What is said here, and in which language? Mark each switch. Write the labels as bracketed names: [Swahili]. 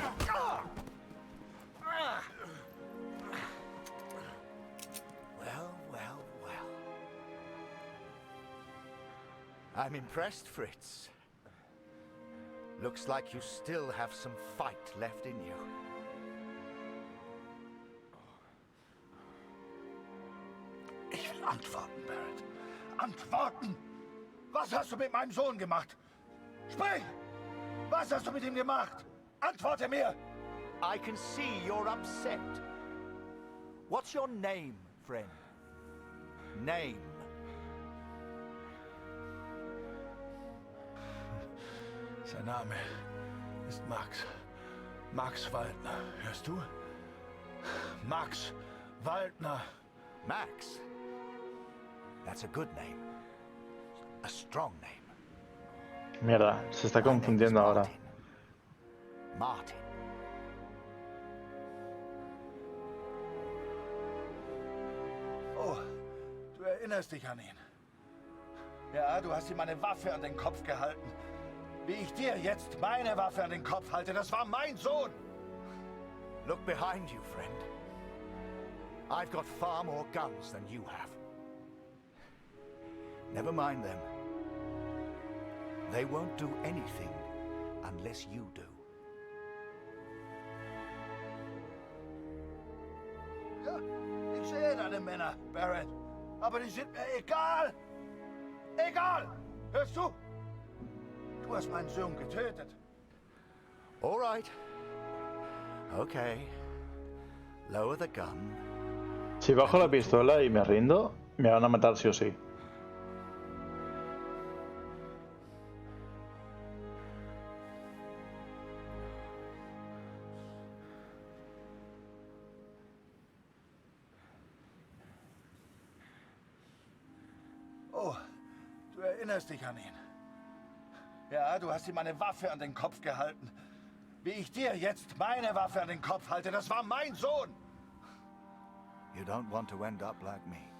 [English] Well, well, well. I'm impressed, Fritz. Looks like you still have some fight left in you. [German] Ich will antworten, Barrett. Antworten! Was hast du mit meinem Sohn gemacht? Sprich! Was hast du mit ihm gemacht? Antworte mir! [English] I can see you're upset. What's your name, friend? Name. [German] Sein Name ist Max. Max Waldner. Hörst du? Max Waldner. [English] Max? That's a good name. A strong name. [Spanish] Mierda, se está confundiendo ahora. [English] Martin. [German] Oh, du erinnerst dich an ihn. Ja, du hast ihm eine Waffe an den Kopf gehalten. Wie ich dir jetzt meine Waffe an den Kopf halte, das war mein Sohn. [English] Look behind you, friend. I've got far more guns than you have. Never mind them. They won't do anything unless you do. [German] Ja, ich sehe deine Männer, Barrett. Aber die sind mir egal. Egal! Hörst du? Du hast meinen Sohn getötet. [English] All right. Okay. Lower the gun. [Spanish] Si bajo la pistola y me rindo, me van a matar sí o sí. [German] Oh, du erinnerst dich an ihn. Ja, du hast ihm eine Waffe an den Kopf gehalten. Wie ich dir jetzt meine Waffe an den Kopf halte, das war mein Sohn. [English] You don't want to end up like me.